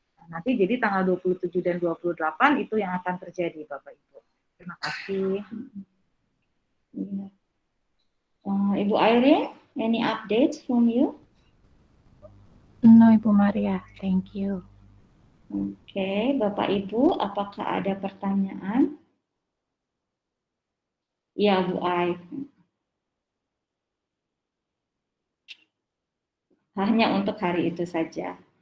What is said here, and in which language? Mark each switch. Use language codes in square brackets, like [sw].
[id] Nanti jadi tanggal 27 dan 28 itu yang akan terjadi, Bapak Ibu. Terima kasih. [en] Ibu Irene, any updates from you? No, Ibu Maria. Thank you. [id] Oke, Bapak Ibu, apakah ada pertanyaan? Ya, Bu Ai. Hanya untuk hari itu saja.